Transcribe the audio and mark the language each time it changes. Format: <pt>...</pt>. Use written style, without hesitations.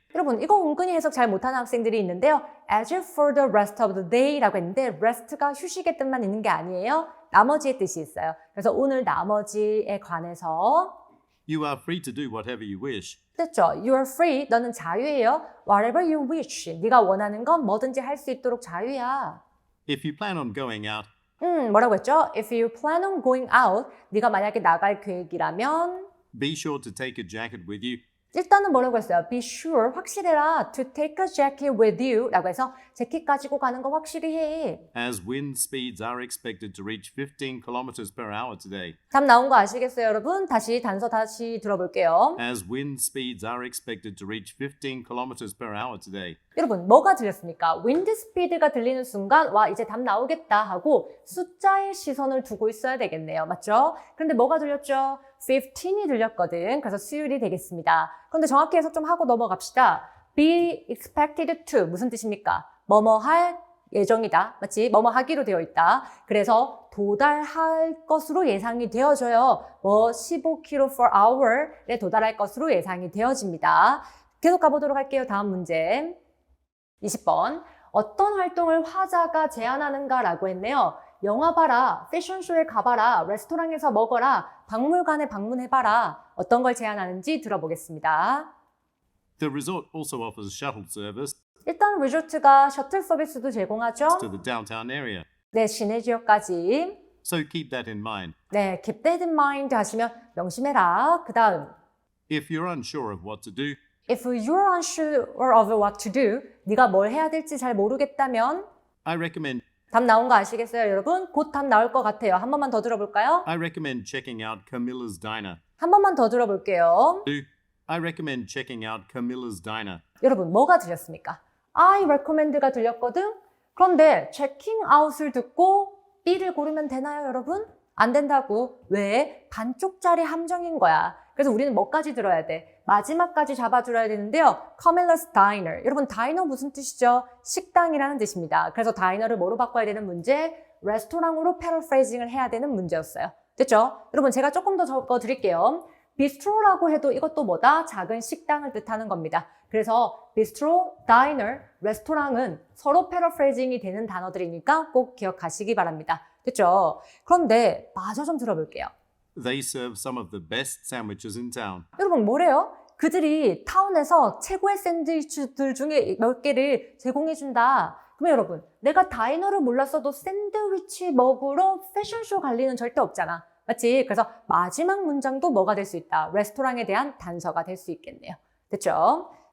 <ko>여러분, 이거 은근히 해석 잘 못하는 학생들이 있는데요.</ko> <en>As for the rest of the day</en> <ko>라고 했는데 rest가 휴식의 뜻만 있는 게 아니에요. 나머지의 뜻이 있어요. 그래서 오늘 나머지에 관해서</ko> <en>you are free to do whatever you wish.</en> <ko>됐죠?</ko> <en>You are free.</en> <ko>너는 자유예요.</ko> <en>Whatever you wish.</en> <ko>네가 원하는 건 뭐든지 할 수 있도록 자유야.</ko> <en>If you plan on going out,</en> <ko>뭐라고 했죠?</ko> <en>If you plan on going out.</en> <ko>네가 만약에 나갈 계획이라면</ko> <en>be sure to take a jacket with you.</en> <ko>일단은 뭐라고 했어요?</ko> <en>Be sure,</en> <ko>확실해라.</ko> <en>To take a jacket with you</en> <ko>라고 해서 재킷 가지고 가는 거 확실히 해.</ko> <en>As wind speeds are expected to reach 15 kilometers per hour today.</en> <ko>답 나온 거 아시겠어요, 여러분? 단서 다시 들어볼게요.</ko> <en>As wind speeds are expected to reach 15 kilometers per hour today.</en> <ko>여러분, 뭐가 들렸습니까? wind speed가 들리는 순간 와, 이제 답 나오겠다 하고 숫자에 시선을 두고 있어야 되겠네요. 맞죠? 그런데 뭐가 들렸죠? 15이 들렸거든. 그래서 수율이 되겠습니다. 그런데 정확히 해석 좀 하고 넘어갑시다. be expected to 무슨 뜻입니까? 뭐뭐 할 예정이다. 맞지? 뭐뭐 하기로 되어 있다. 그래서 도달할 것으로 예상이 되어져요. 15km per hour에 도달할 것으로 예상이 되어집니다. 계속 가보도록 할게요. 다음 문제. 20번. 어떤 활동을 화자가 제안하는가라고 했네요. 영화 봐라, 패션쇼에 가봐라, 레스토랑에서 먹어라, 박물관에 방문해봐라. 어떤 걸 제안하는지 들어보겠습니다.</ko> <en>The resort also offers shuttle service</en> <ko>일단 리조트가 셔틀 서비스도 제공하죠.</ko> <en>to the downtown area.</en> <ko>네, 시내 지역까지.</ko> <en>So keep that in mind.</en> <ko>네,</ko> <en>keep that in mind</en> <ko>하시면 명심해라. 그 다음.</ko> <en>If you're unsure of what to do, If you're unsure of what to do,</en> <ko>네가 뭘 해야 될지 잘 모르겠다면</ko> <en>I recommend</en> <ko>답 나온 거 아시겠어요, 여러분? 곧 답 나올 것 같아요. 한 번만 더 들어볼까요?</ko> <en>checking out Camilla's Diner.</en> <ko>한 번만 더 들어볼게요.</ko> <en>I recommend checking out Camilla's Diner.</en> <ko>여러분, 뭐가 들렸습니까?</ko> <en>I recommend</en> <ko>가 들렸거든? 그런데</ko> <en>checking out</en> <ko>을 듣고 B를 고르면 되나요, 여러분? 안 된다고. 왜? 반쪽짜리 함정인 거야. 그래서 우리는 뭐까지 들어야 돼? 마지막까지 잡아들어야 되는데요.</ko> <en>Camilla's Diner.</en> <ko>여러분, 다이너 무슨 뜻이죠? 식당이라는 뜻입니다. 그래서 다이너를 뭐로 바꿔야 되는 문제? 레스토랑으로 패러프레이징을 해야 되는 문제였어요. 됐죠? 여러분, 제가 조금 더 적어드릴게요. 비스트로라고 해도 이것도 뭐다? 작은 식당을 뜻하는 겁니다. 그래서 비스트로, 다이너, 레스토랑은 서로 패러프레이징이 되는 단어들이니까 꼭 기억하시기 바랍니다. 됐죠? 그런데 마저 좀 들어볼게요.</ko> <en>They serve some of the best sandwiches in town.</en> <ko>여러분, 뭐래요? 그들이 타운에서 최고의 샌드위치들 중에 몇 개를 제공해준다. 그러면 여러분, 내가 다이너를 몰랐어도 샌드위치 먹으러 패션쇼 갈 리는 절대 없잖아. 맞지? 그래서 마지막 문장도 뭐가 될 수 있다? 레스토랑에 대한 단서가 될 수 있겠네요. 됐죠?</ko>